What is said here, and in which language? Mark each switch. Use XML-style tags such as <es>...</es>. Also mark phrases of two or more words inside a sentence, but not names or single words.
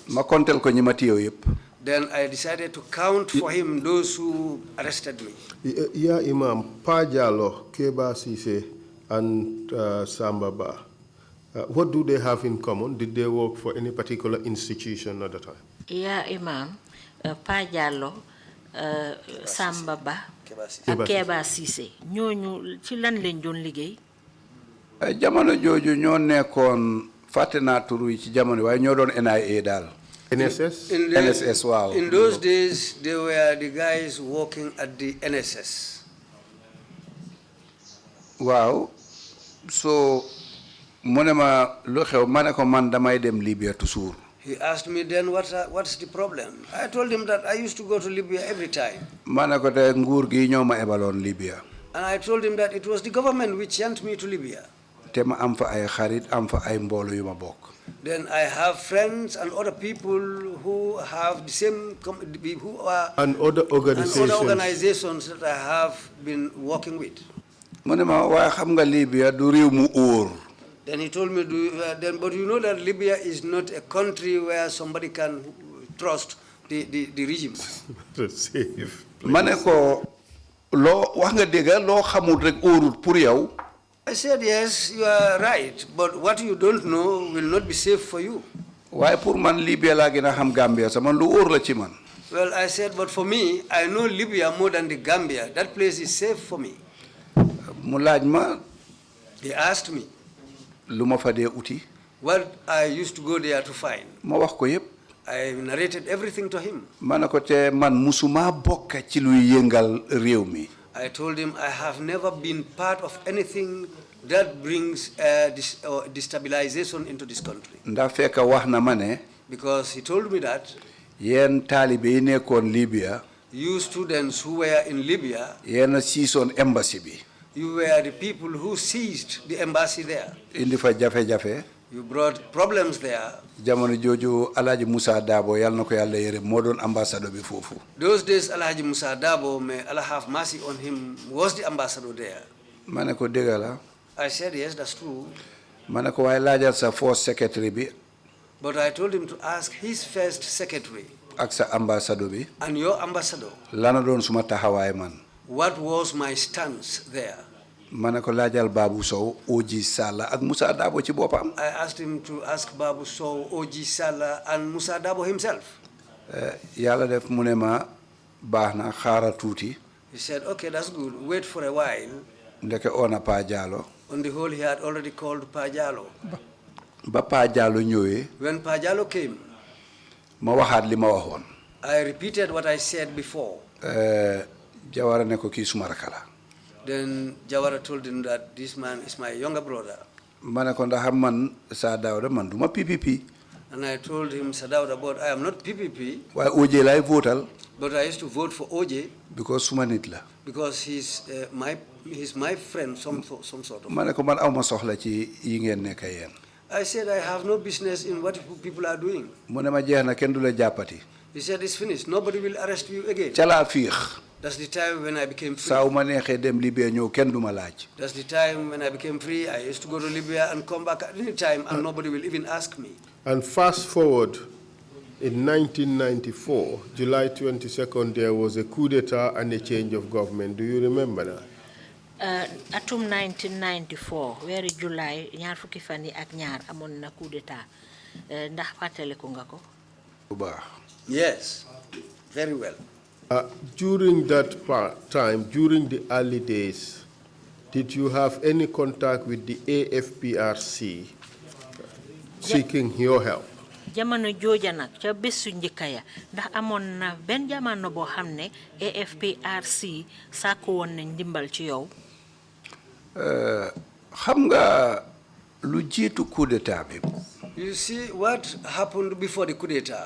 <wo>Ma kontel ko ñi ma téyew yëpp.</wo> <en>Then I decided to count for him those who arrested me. Yeah, Imam, Pa Jallow, Keba Cissé, and Samba Ba. What do they have in common? Did they work for any particular institution at the time? Yeah,</en> <wo>Imam, Pa Jallow, Samba Ba, ak Keba Cissé ñooñu ci lan lañ doon liggéey. Jamono jooju ñoo nekkoon fàtte naa tur yi ci jamono waaye ñoo doon NIA daal.</wo> <en>NSS? NSS, wow. In those days, they were the guys working at the NSS. Wow. So,</en> <wo>mu ne ma lu xew ma ne ko man damay dem Libya toujours.</wo> <en>He asked me then, what's the problem? I told him that I used to go to Libya every time.</en> <wo>Ma ne ko te nguur gi ñoo ma ebaloon Libya.</wo> <en>And I told him that it was the government which sent me to Libya.</en> <wo>Te ma am fa ay xarit am fa ay mbooloo yu ma bokk.</wo> <en>Then I have friends and other people who have the same, who are and other organizations that I have been working with.</en> <wo>Mu ne ma waaye xam nga Libya du réew mu óor.</wo> <en>Then he told me, but you know that Libya is not a country where somebody can trust the regime. Safe.</en> <wo>Ma ne ko loo wax nga dëgg loo xamul rek óorut pour yow.</wo> <en>I said, yes, you are right, but what you don't know will not be safe for you.</en> <wo>Waaye pour man Libya laa gën a xam Gambia sa man lu óor la ci man.</wo> <en>Well, I said, but for me, I know Libya more than the Gambia. That place is safe for me.</en> <wo>Mu laaj ma.</wo> <en>He asked me</en> <wo>lu ma fa dee uti.</wo> <en>what I used to go there to find.</en> <wo>Ma wax ko yëpp.</wo> <en>I narrated everything to him.</en> <wo>Ma ne ko te man musuma bokk ci luy yëngal réew mi.</wo> <en>I told him I have never been part of anything that brings destabilization into this country.</en> <wo>Ndax fekk wax na ma ne.</wo> <en>Because he told me that</en> <wo>yéen taalibe yi nekkoon Libya.</wo> <en>you students who were in Libya.</en> <wo>yéen a siisoon embassy bi.</wo> <en>You were the people who seized the embassy there.</en> <wo>Indi fa jafe-jafe.</wo> <en>You brought problems there.</en> <wo>Jamono jooju Alhaji Musa Dabo yal na ko yàlla yërëm moo doon ambassadeur bi foofu.</wo> <en>Those days Alhaji Musa Dabo, may Allah have mercy on him, was the ambassador there.</en> <wo>Ma ne ko dëgg la.</wo> <en>I said, yes, that's true.</en> <wo>Ma ne ko waaye laajal sa</wo> <en>first secretary</en> <wo>bi.</wo> <en>But I told him to ask his first secretary.</en> <wo>Ak sa ambassador bi.</wo> <en>And your ambassador.</en> <wo>Lana doon suma taxawaay man.</wo> <en>What was my stance there?</en> <wo>Ma ne ko laajal Babu Sow Oji Sala ak Musa Dabo ci boppam.</wo> <en>I asked him to ask Babu Sow, Oji Sala, and Musa Dabo himself.</en> <wo>Yàlla def mu ne ma baax na xaaral tuuti.</wo> <en>He said, okay, that's good. Wait for a while.</en> <wo>Ndeke ona Pa Jallow.</wo> <en>On the whole, he had already called Pa Jallow.</en> <wo>Ba Pa Jallow ñëwee.</wo> <en>When Pa Jallow came,</en> <wo>ma waxaat li ma waxoon.</wo> <en>I repeated what I said before.</en> <wo>Jawara ne ko kii suma rakk la.</wo> <en>Then Jawara told him that this man is my younger brother.</en> <wo>Ma ne ko ndax man Sir Dawda man duma PPP.</wo> <en>And I told him, Sir Dawda, but I am not PPP.</en> <wo>Waaye OJ lay votal.</wo> <en>But I used to vote for OJ.</en> <wo>Because suma nit la.</wo> <en>Because he's my friend, some sort of.</en> <wo>Ma ne ko man awma soxla ci yi ngeen nekk yéen.</wo> <en>I said I have no business in what people are doing.</en> <wo>Mu ne ma jeex na kenn du la jàppati.</wo> <en>He said, it's finished. Nobody will arrest you again.</en> <wo>Chala fiix.</wo> <en>That's the time when I became free.</en> <wo>Saa ma neexee dem Libya ñëw kenn duma laaj.</wo> <en>That's the time when I became free. I used to go to Libya and come back at any time, and nobody will even ask me. And fast forward, in 1994, July 22nd, there was a coup d'etat and a change of government. Do you remember that?</en> <wo>Atum 1994 weeri July ñaar fukki fan yi ak ñaar amoon na coup d'état ndax fàttaliku nga ko. Bu baax.</wo> <en>Yes, very well. During that time, during the early days, did you have any contact with the AFPRC seeking your help?</en> <wo>Jamono jooja nag ca bésu njëkka ya ndax amoon na benn jamono boo xam ne AFPRC sàkku woon nañ ndimbal ci yow. Xam nga lu jiitu coup d'état bi.</wo> <en>You see what happened before the coup d'etat?</en>